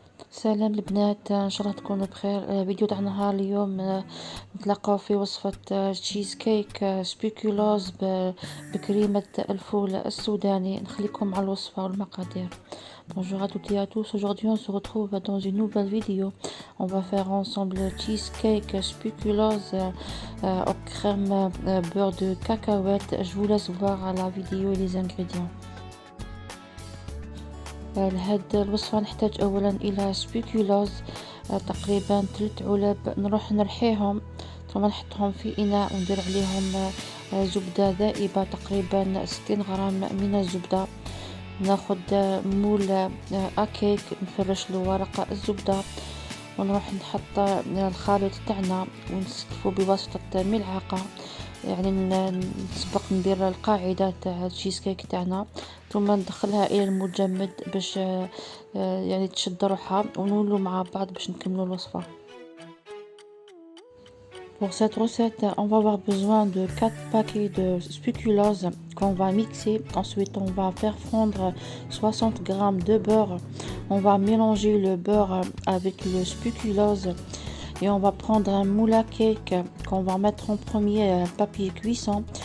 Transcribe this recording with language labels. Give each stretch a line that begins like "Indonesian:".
Arabic: سلام البنات، ان شاء الله تكونوا بخير. فيديو تاع نهار اليوم. نتلاقاو في وصفة تشيز كيك سبيكولوز بكريمة الفول السوداني. نخليكم مع الوصفة والمقادير.
French: Bonjour à toutes et à tous. Aujourd'hui, on se retrouve dans une nouvelle vidéo. On va faire ensemble le cheesecake spéculoos au crème beurre de cacahuète. Je vous laisse voir la vidéo et les ingrédients.
Arabic: لهاد الوصفة نحتاج أولا إلى سبيكولوز تقريبا 3 علب. نروح نرحيهم ثم نحطهم في إناء وندير عليهم زبدة ذائبة تقريبا 60 غرام من الزبدة. ناخد مول أكيك نفرش له ورق الزبدة ونروح نحط الخليط تاعنا ونسكفه بواسطة ملعقة. يعني نسبق ندير القاعدة تاع التشيز كيك تاعنا ثم ندخلها الى المجمد باش يعني تشد روحها ونولو مع بعض باش نكملو الوصفة.
French: Pour cette recette, on va avoir besoin de 4 paquets de spéculoos qu'on va mixer. Ensuite, on va faire fondre 60 g de beurre. On va mélanger le beurre avec le spéculoos et on va prendre un moule à cake qu'on va mettre en premier papier cuisson.